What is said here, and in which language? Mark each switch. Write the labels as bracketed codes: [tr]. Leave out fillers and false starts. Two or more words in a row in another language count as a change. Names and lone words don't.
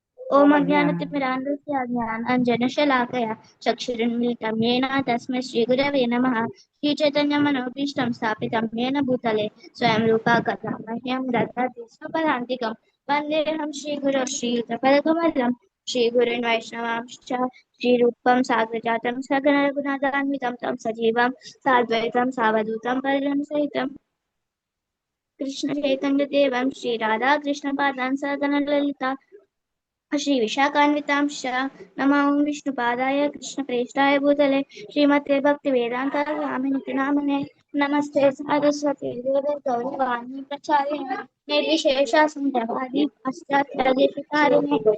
[sa] ఓం అజ్ఞాన అజ్ఞానతిమిరాంధస్య జ్ఞానాంజనశలాకయా చక్షురున్మిలితం येन తస్మై శ్రీగురవే నమః శ్రీచైతన్యమనోభీష్టం స్థాపితం येन భూతలే స్వయం రూపా కథా మహ్యం దదాతి స్వపదాంతికం వందేహం శ్రీగురో శ్రీయుతపదకమలం శ్రీగురున్ వైష్ణవాంశ్చ శ్రీరూపం సాగ్రజాతం సగణ రఘునాథాన్వితం తం సజీవం సాద్వైతం సావధూతం పరిజన సహితం కృష్ణ చైతన్య దేవం శ్రీ రాధా కృష్ణ పాదాన్ సగణ లలిత श्री विशाखान्वितांश नमो विष्णुपादाय कृष्णप्रेष्ठाय भूतले श्रीमते भक्तिवेदांत स्वामिनिति नामिने नमस्ते सरस्वती देवे गौरवाणी प्रचारिणे निर्विशेषासुन्दरवादी पाश्चात्यदेशिकारिणे